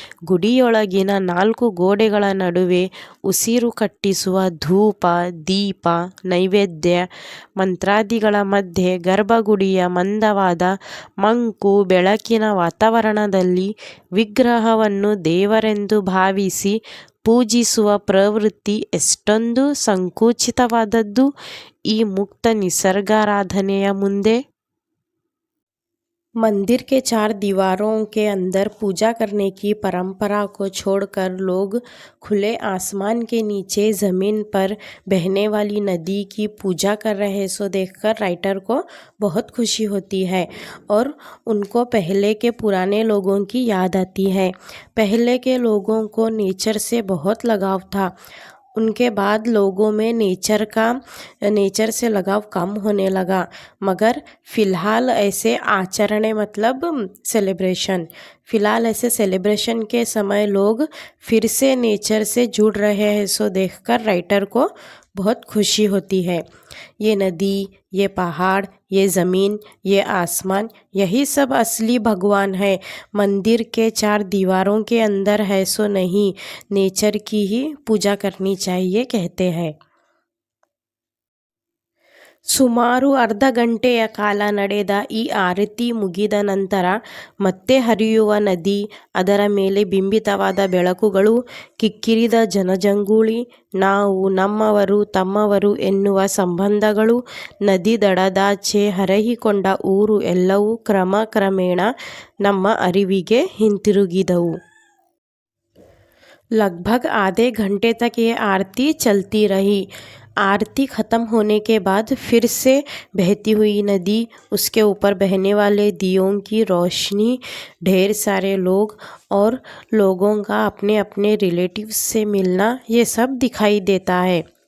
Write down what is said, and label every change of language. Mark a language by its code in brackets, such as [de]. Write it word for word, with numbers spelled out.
[kn] ಗುಡಿಯೊಳಗಿನ ನಾಲ್ಕು ಗೋಡೆಗಳ ನಡುವೆ ಉಸಿರು ಕಟ್ಟಿಸುವ ಧೂಪ, ದೀಪ, ನೈವೇದ್ಯ, ಮಂತ್ರಾದಿಗಳ ಮಧ್ಯೆ ಗರ್ಭಗುಡಿಯ ಮಂದವಾದ ಮಂಕು ಬೆಳಕಿನ ವಾತಾವರಣದಲ್ಲಿ ವಿಗ್ರಹವನ್ನು ದೇವರೆಂದು ಭಾವಿಸಿ ಪೂಜಿಸುವ ಪ್ರವೃತ್ತಿ ಎಷ್ಟೊಂದು ಸಂಕುಚಿತವಾದದ್ದು ಈ ಮುಕ್ತ ನಿಸರ್ಗಾರಾಧನೆಯ ಮುಂದೆ। [hi] मंदिर के चार दीवारों के अंदर पूजा करने की परंपरा को छोड़कर लोग खुले आसमान के नीचे ज़मीन पर बहने वाली नदी की पूजा कर रहे हैं, सो देखकर राइटर को बहुत खुशी होती है और उनको पहले के पुराने लोगों की याद आती है। पहले के लोगों को नेचर से बहुत लगाव था, उनके बाद लोगों में नेचर का नेचर से लगाव कम होने लगा, मगर फिलहाल ऐसे आचरण मतलब सेलिब्रेशन फिलहाल ऐसे सेलिब्रेशन के समय लोग फिर से नेचर से जुड़ रहे हैं, सो देखकर राइटर को बहुत खुशी होती है। ये नदी, ये पहाड़, ये ज़मीन, ये आसमान, यही सब असली भगवान है। मंदिर के चार दीवारों के अंदर है, सो नहीं, नेचर की ही पूजा करनी चाहिए कहते हैं। [kn] ಸುಮಾರು ಅರ್ಧ ಗಂಟೆಯ ಕಾಲ ನಡೆದ ಈ ಆರತಿ ಮುಗಿದ ನಂತರ ಮತ್ತೆ ಹರಿಯುವ ನದಿ, ಅದರ ಮೇಲೆ ಬಿಂಬಿತವಾದ ಬೆಳಕುಗಳು, ಕಿಕ್ಕಿರಿದ ಜನಜಂಗುಳಿ, ನಾವು, ನಮ್ಮವರು, ತಮ್ಮವರು ಎನ್ನುವ ಸಂಬಂಧಗಳು, ನದಿ ದಡದಾಚೆ ಹರಹಿಕೊಂಡ ಊರು ಎಲ್ಲವೂ ಕ್ರಮ ಕ್ರಮೇಣ ನಮ್ಮ ಅರಿವಿಗೆ ಹಿಂತಿರುಗಿದವು। [hi] लगभग आधे घंटे तक ये आरती चलती रही। आरती ख़त्म होने के बाद फिर से बहती हुई नदी, उसके ऊपर बहने वाले दियों की रोशनी, ढेर सारे लोग और लोगों का अपने अपने रिलेटिव्स से मिलना, ये सब दिखाई देता है।